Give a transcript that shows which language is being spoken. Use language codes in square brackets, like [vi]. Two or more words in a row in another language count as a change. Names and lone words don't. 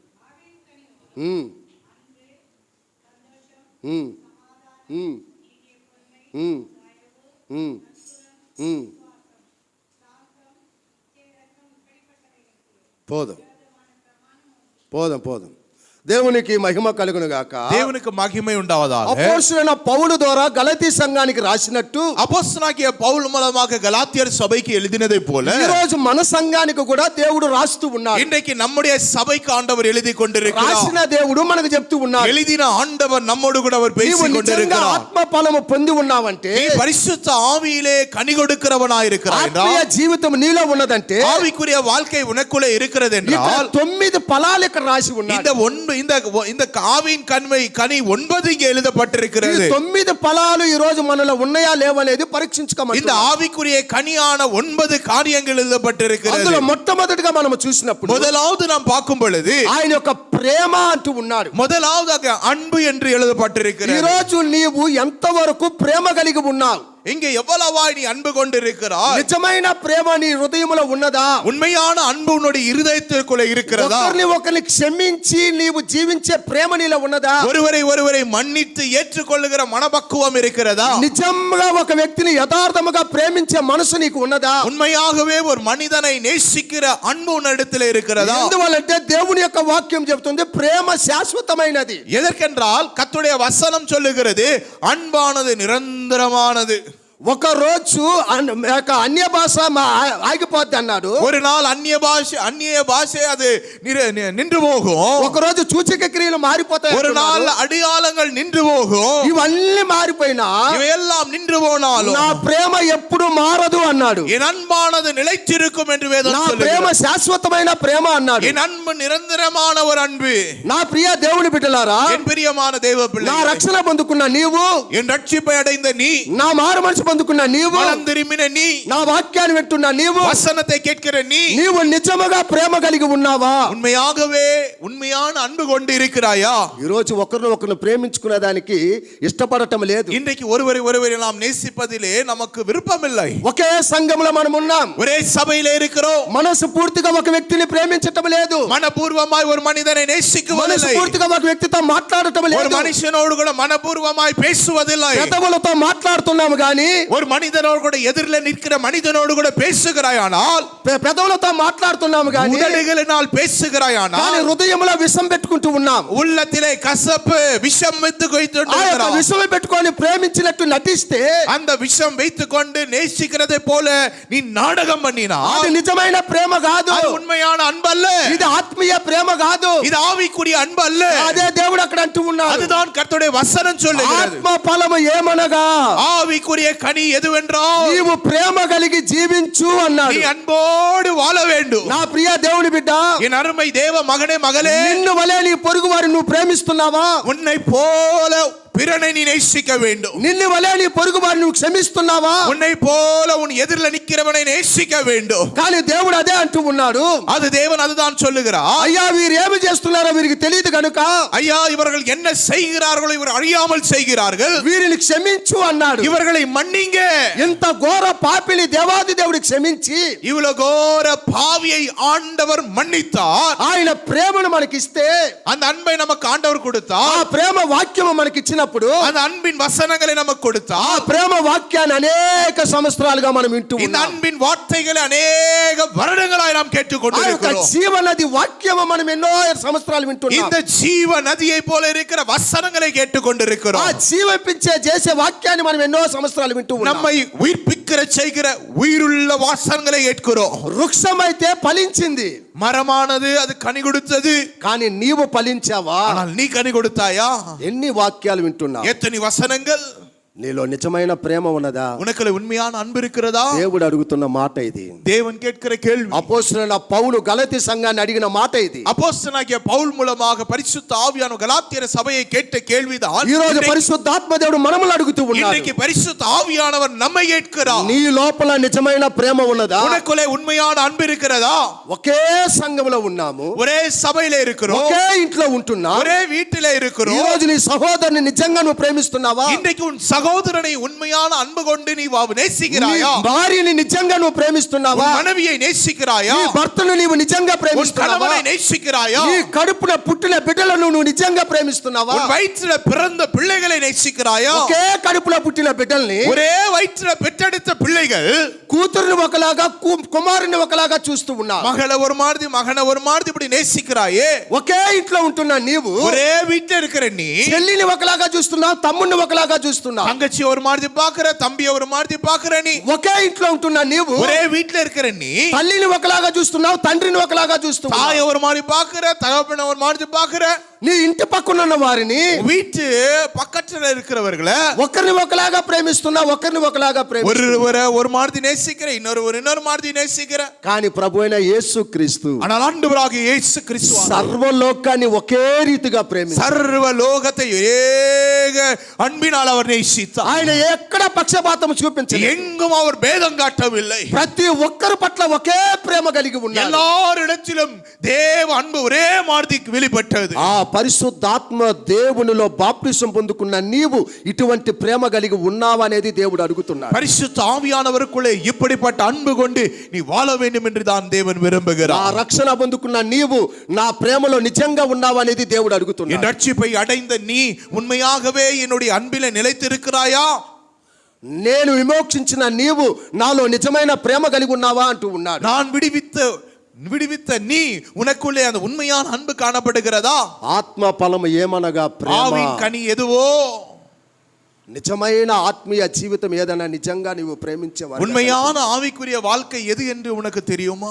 [te] పోదాం పోదాం పోదాం. దేవునికి మహిమ కలుగును గాక. [ta] தேவனுக்கு மகிமை உண்டாவதாக. [te] అపోస్తలుడైన పౌలు ద్వారా గలతీ సంఘానికి రాసినట్టు, [ta] அப்போஸ்தலனாகிய பவுல் மூலமாக கலாத்தியர் சபைக்கு எழுதினதை போல, [te] ఈ రోజు మన సంఘానికి కూడా దేవుడు రాస్తూ ఉన్నాడు. [ta] இன்றைக்கு நம்முடைய சபைக்கு ஆண்டவர் எழுதி கொண்டிருக்கிறார். [te] రాసిన దేవుడు మనకు చెప్తూ ఉన్నాడు, [ta] எழுதின ஆண்டவர் நம்மோடு கூட அவர் [te] నీవు [ta] பேசிக் [te] నిజంగా [ta] கொண்டிருக்கிறார். [te] ఆత్మ ఫలము పొంది ఉన్నావంటే, [ta] நீ பரிசுத்த ஆவியிலே கனி கொடுக்கிறவனாய் இருக்கிறாய் [te] ఆత్మీయ [ta] என்றால், [te] జీవితం నీలో ఉన్నదంటే, [ta] ஆவிக்குரிய வாழ்க்கை உனக்குள்ளே இருக்கிறது [te] ఇక్కడ [ta] என்றால், [te] 9 ఫలాలు ఇక్కడ రాసి ఉన్నాయి. [ta] இந்த ஆவியின் கனி 9 இங்கே [te] ఈ [ta] எழுதப்பட்டிருக்கிறது. [te] 9 ఫలాలు ఈ రోజు మనలో ఉన్నాయా లేవనేది పరీక్షించుకోమని. [ta] இந்த ஆவிக்குரிய கனியான 9 காரியங்கள் எழுதப்பட்டிருக்கிறது. [te] అందులో మొట్టమొదటిగా మనం చూసినప్పుడు, [ta] முதலாவது நாம் பார்க்கும் பொழுது [te] ఆయన యొక్క ప్రేమ అంటూ ఉన్నాడు. [ta] முதலாவதாக அன்பு என்று [te] ఈ [ta] எழுதப்பட்டிருக்கிறது. [te] రోజు నీవు ఎంతవరకు ప్రేమ కలిగి ఉన్నావు? [ta] இங்கே எவ்வளவாய் நீ அன்பு கொண்டிருக்கிறாய்? [te] నిజమైన ప్రేమ నీ హృదయములో ఉన్నదా? [ta] உண்மையான அன்பு உன்னுடைய இருதயத்திற்குள்ளே இருக்கிறதா? [te] ఒకరిని క్షమించి నీవు జీవించే ప్రేమ నీలో ఉన్నదా? [ta] ஒருவரை மன்னித்து ஏற்றுக்கொள்ளுகிற மனப்பக்குவம் இருக்கிறதா? [te] నిజంగా ఒక వ్యక్తిని యథార్థముగా ప్రేమించే మనసు నీకు ఉన్నదా? [ta] உண்மையாகவே ஒரு மனிதனை நேசிக்கிற அன்பு உன்னிடத்தில் இருக்கிறதா? [te] ఎందువల్లంటే దేవుని యొక్క వాక్యం చెబుతుంది ప్రేమ శాశ్వతమైనది. [ta] எதற்கென்றால் கர்த்தருடைய வசனம் சொல்லுகிறது அன்பானது நிரந்தரமானது. [te] ఒక రోజు అన్య భాష ఆగిపోద్ది అన్నాడు. [ta] ஒரு நாள் அந்நிய பாஷை அது நின்று போகும். [te] ఒక రోజు సూచక క్రియలు మారిపోతాయి. [ta] ஒரு நாள் அடையாளங்கள் நின்று போகும். [te] ఇవన్నీ మారిపోయినా [ta] இவையெல்லாம் நின்று போனாலும் [te] నా ప్రేమ ఎప్పుడు మారదు అన్నాడు. [ta] என் அன்பானது நிலைத்திருக்கும் என்று வேதம் [te] నా [ta] சொல்லுகிறது. [te] ప్రేమ శాశ్వతమైన ప్రేమ అన్నాడు. [ta] என் அன்பு நிரந்தரமான ஒரு அன்பு. [te] నా ప్రియ దేవుని బిడ్డలారా, [ta] என் பிரியமான தேவ [te] నా [ta] பிள்ளைகளே, [te] రక్షణ పొందుకున్న నీవు, [ta] என் ரட்சிப்பை அடைந்த நீ, [te] నా మారు మనసు పొందుకున్న నీవు, [ta] மனம் திரும்பின நீ, [te] నా వాక్యాన్ని వింటున్న నీవు, [ta] வசனத்தை கேட்கிற நீ, [te] నీవు నిజముగా ప్రేమ కలిగి ఉన్నావా? [ta] உண்மையாகவே உண்மையான அன்பு கொண்டு இருக்கிறாயா? [te] ఈ రోజు ఒకరిని ప్రేమించుకునే దానికి ఇష్టపడటం లేదు. [ta] இன்றைக்கு ஒருவரை நாம் நேசிப்பதிலே நமக்கு விருப்பம் இல்லை. [te] ఒకే సంఘంలో మనం ఉన్నాం, [ta] ஒரே சபையிலே இருக்கிறோம். [te] మనసు పూర్తిగా ఒక వ్యక్తిని ప్రేమించటం లేదు. [ta] மனப்பூர்வமாய் ஒரு மனிதனை [te] మనసు [ta] நேசிக்குவதில்லை. [te] పూర్తిగా ఒక వ్యక్తితో మాట్లాడటం [ta] ஒரு [te] లేదు. [ta] மனுஷனோடு கூட மனப்பூர்வமாய் பேசுவதில்லை. [te] పెదవులతో మాట్లాడుతున్నాము గాని [ta] ஒரு மனிதனோடு கூட எதிரில் நிற்கிற மனிதனோடு கூட பேசுகிறாயானால், [te] పెదవులతో మాట్లాడుతున్నాము కానీ [ta] உதடுகளினால் பேசுகிறாயானால், [te] కానీ హృదయంలో విషం పెట్టుకుంటూ ఉన్నాం. [ta] உள்ளத்திலே கசப்பு விஷம் வைத்து [te] ఆ యొక్క విషం పెట్టుకొని ప్రేమించినట్టు నటిస్తే, [ta] அந்த விஷம் வைத்துக்கொண்டு நேசிக்கிறதை போல நீ நாடகம் பண்ணினா, [te] అది నిజమైన ప్రేమ కాదు. [ta] அது உண்மையான அன்பல்ல. [te] ఇది ఆత్మీయ ప్రేమ కాదు. [ta] இது ஆவிக்குரிய அன்பு அல்ல. [te] అదే దేవుడు అక్కడ అంటూ ఉన్నాడు. [ta] அதுதான் கர்த்தருடைய வசனம் சொல்லுகிறது. [te] ఆత్మ ఫలము ఏమనగా, [ta] ஆவிக்குரிய கனி எதுவென்றால், [te] నీవు ప్రేమ కలిగి జీవించు అన్నాడు. [ta] நீ அன்போடு வாழ வேண்டும். [te] నా ప్రియ దేవుని బిడ్డ, [ta] என் அருமை தேவ மகனே மகளே, [te] నిన్ను వలే నీ పొరుగు వారిని నువ్వు ప్రేమిస్తున్నావా? [ta] உன்னை போல பிறனை நீ நேசிக்க வேண்டும். [te] నిన్ను వలే నీ పొరుగు వారిని నువ్వు క్షమిస్తున్నావా? [ta] உன்னை போல உன் எதிரில் நிற்கிறவனை நேசிக்க வேண்டும். [te] కానీ దేవుడు అదే అంటూ ఉన్నాడు. [ta] அது தேவன் அதுதான் சொல்லுகிறார். [te] అయ్యా వీరు ఏమి చేస్తున్నారో వీరికి తెలియదు కనుక, [ta] ஐயா இவர்கள் என்ன செய்கிறார்களோ இவர் அறியாமல் செய்கிறார்கள், [te] వీరిని క్షమించు అన్నాడు. [ta] இவர்களை மன்னிங்க. [te] ఎంత ఘోర పాపిని దేవాది దేవుడు క్షమించి [ta] இவ்வளவு கோர பாவியை ஆண்டவர் மன்னித்தார். [te] ఆయన ప్రేమను మనకిస్తే, [ta] அந்த அன்பை நமக்கு ஆண்டவர் [te] ఆ [ta] கொடுத்தார். [te] ప్రేమ వాక్యము మనకి ఇచ్చినప్పుడు, [ta] அந்த அன்பின் வசனங்களை நமக்கு [te] ఆ [ta] கொடுத்தார். [te] ప్రేమ వాక్యాన్ని అనేక సంవత్సరాలుగా మనం వింటూ [ta] இந்த [te] ఉన్నాం. [ta] அன்பின் வார்த்தைகளை அநேக வருடங்களாய் நாம் [te] ఆ యొక్క [ta] கேட்டுக்கொண்டிருக்கிறோம். [te] జీవనది వాక్యము మనం ఎన్నో సంవత్సరాలు వింటున్నాం. [ta] இந்த ஜீவ நதியை போல இருக்கிற వசனங்களை [te] ఆ [ta] கேட்டுக்கொண்டிருக்கிறோம். [te] జీవించే చేసే వాక్యాన్ని మనం ఎన్నో సంవత్సరాలు వింటూ ఉన్నాం. [ta] நம்மை உயிர்ப்பிக்கிற செய்கிற உயிருள்ள வாசனங்களை கேட்கிறோம். [te] వృక్షమైతే ఫలించింది, [ta] மரமானது அது கனி கொடுத்தது. [te] కానీ నీవు ఫలించావా? [ta] ஆனால் நீ கனி கொடுத்தாயா? [te] ఎన్ని వాక్యాలు వింటున్నావు? [ta] எத்தனை வசனங்கள்? [te] నీలో నిజమైన ప్రేమ ఉన్నదా? [ta] உனக்குள்ள உண்மையான அன்பு இருக்கிறதா? [te] దేవుడు అడుగుతున్న మాట ఇది. [ta] தேவன் கேட்கிற கேள்வி. [te] అపోస్తలుడైన పౌలు గలతీ సంఘాన్ని అడిగిన మాట ఇది. [ta] அப்போஸ்தலனாகிய பவுல் மூலமாக பரிசுத்த ஆவியான கலாத்தியர் சபையை கேட்ட கேள்விதான் [te] ఈ రోజు పరిశుద్ధాత్మ దేవుడు మనల్ని అడుగుతూ ఉన్నాడు. [ta] இன்றைக்கு பரிசுத்த ஆவியானவர் நம்மை கேட்கிறார். [te] నీ లోపల నిజమైన ప్రేమ ఉన్నదా? [ta] உனக்குள்ளே உண்மையான அன்பு இருக்கிறதா? [te] ఒకే సంఘంలో ఉన్నాము, [ta] ஒரே சபையில இருக்கிறோம், [te] ఒకే ఇంట్లో ఉంటున్నాం. [ta] ஒரே வீட்டிலே [te] ఈ [ta] இருக்கிறோம். [te] రోజు నీ సహోదరుని నిజంగా నువ్వు ప్రేమిస్తున్నావా? [ta] இன்றைக்கு உன் சகோதரனை உண்மையான அன்பு கொண்டு நீ நேசிக்கிறாயா? [te] నీ భార్యని నిజంగా నువ్వు ప్రేమిస్తున్నావా? [ta] உன் மனைவியை நேசிக்கிறாயா? [te] నీ భర్తను నీవు నిజంగా [ta] உன் [te] ప్రేమిస్తున్నావా? [ta] கணவனை நேசிக்கிறாயா? [te] నీ కడుపున పుట్టిన బిడ్డలను నువ్వు నిజంగా ప్రేమిస్తున్నావా? [ta] உன் வயிற்றில பிறந்த பிள்ளைகளை நேசிக்கிறாயா? [te] ఒకే కడుపున పుట్టిన బిడ్డల్ని, [ta] ஒரே வயிற்றில பெற்றெடுத்த பிள்ளைகள் [te] కూతురుని ఒకలాగా కుమారుని ఒకలాగా చూస్తూ ఉన్నావు. [ta] மகளை ஒரு மாதிரி மகனை ஒரு மாதிரி இப்படி நேசிக்கிறாயே. [te] ఒకే ఇంట్లో ఉంటున్నా నీవు [ta] ஒரே வீட்டுல இருக்கிற நீ [te] చెల్లిని ఒకలాగా చూస్తున్నావు, తమ్ముడిని ఒకలాగా చూస్తున్నావు. [ta] தங்கச்சி ஒரு மாதிரி பாக்குற, தம்பிய ஒரு மாதிரி பாக்குற நீ [te] ఒకే ఇంట్లో ఉంటున్నా నీవు [ta] ஒரே வீட்டுல இருக்கிற நீ [te] తల్లిని ఒకలాగా చూస్తున్నావు, తండ్రిని ఒకలాగా చూస్తున్నావు. [ta] தாய ஒரு மாதிரி பாக்குற, தகப்பனை ஒரு மாதிரி பாக்குற. [te] నీ ఇంటి పక్కన ఉన్న వారిని, [ta] வீட்டு பக்கத்துல இருக்கிறவர்களை [te] ఒకరిని ఒకలాగా ప్రేమిస్తున్నావు, ఒకరిని ఒకలాగా ప్రేమిస్తున్నావు. [ta] ஒருவரை ஒரு மாதிரி நேசிக்கிற, இன்னொரு மாதிரி நேசிக்கிற. [te] కానీ ప్రభు అయిన యేసు క్రీస్తు [ta] ஆனால் ஆண்டவராகிய இயேசு கிறிஸ்து [te] సర్వలోకాన్ని ఒకే రీతిగా ప్రేమించారు. [ta] சர்வ லோகத்தை ஏக அன்பினால் அவர் நேசித்தார். [te] ఆయన ఎక్కడ పక్షపాతం చూపించలేదు. [ta] எங்கும் அவர் பேதம் காட்டவில்லை. [te] ప్రతి ఒక్కరి పట్ల ఒకే ప్రేమ కలిగి ఉన్నారు. [ta] எல்லாரிடத்திலும் தேவ அன்பு ஒரே மாதிரி வெளிப்பட்டது. [te] ఆ పరిశుద్ధాత్మ దేవునిలో బాప్టిజం పొందుకున్న నీవు ఇటువంటి ప్రేమ కలిగి ఉన్నావా అనేది దేవుడు అడుగుతున్నాడు. [ta] பரிசுத்த ஆவியானவருக்குள்ளே இப்படிப்பட்ட அன்பு கொண்டு நீ வாழ வேண்டும் என்று தான் தேவன் [te] ఆ [ta] விரும்புகிறார். [te] రక్షణ పొందుకున్న నీవు నా ప్రేమలో నిజంగా ఉన్నావా అనేది దేవుడు [ta] என் [te] అడుగుతున్నాడు. [ta] ரட்சிப்பை அடைந்த நீ உண்மையாகவே என்னுடைய அன்பிலே நிலைத்திருக்கிறாயா? [te] నేను విమోక్షించిన నీవు నాలో నిజమైన ప్రేమ కలిగి ఉన్నావా అంటూ ఉన్నాడు. [ta] நான் விடுவித்த நீ உனக்குள்ளே அந்த உண்மையான அன்பு காணப்படுகிறதா? [te] ఆత్మ ఫలము ఏమనగా ప్రేమ. [ta] ஆவின் கனி எதுவோ? [te] నిజమైన ఆత్మీయ జీవితం ఏదైనా నిజంగా నీవు ప్రేమించేవాడు, [ta] உண்மையான ஆவிக்குரிய வாழ்க்கை எது என்று உனக்கு தெரியுமா?